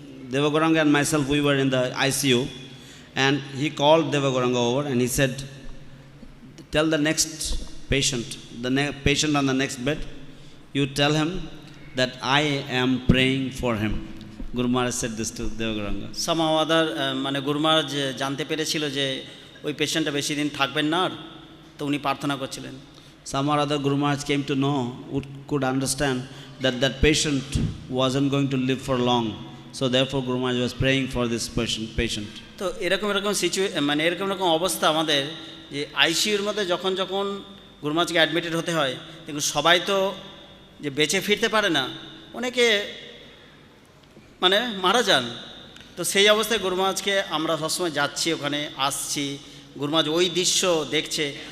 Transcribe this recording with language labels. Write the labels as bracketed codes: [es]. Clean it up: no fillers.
[en] Devagoranga and myself, we were in the ICU, and he called Devagoranga over and he said, tell the next patient, patient on the next bed, you tell him that I am praying for him. Guru Maharaj said this to Devagoranga. Somehow other [bn] মানে গুরু মহারাজ জানতে পেরেছিল যে ওই পেশেন্টটা বেশি দিন থাকবেন না, আর তো উনি প্রার্থনা করছিলেন। [en] Somehow other Guru Maharaj came to know, could understand that patient wasn't going to live for long. So therefore Guru Maharaj was praying for this patient. [bn] তো এরকম মানে এরকম অবস্থা আমাদের যে আইসিইউর মধ্যে যখন গুরু মহারাজকে অ্যাডমিটেড হতে হয়, কিন্তু সবাই তো যে বেঁচে ফিরতে পারে না, অনেকে মানে মারা যান। তো সেই অবস্থায় গুরু মহারাজকে আমরা সবসময় যাচ্ছি, ওখানে আসছি, গুরু মহারাজ ওই দৃশ্য দেখছে।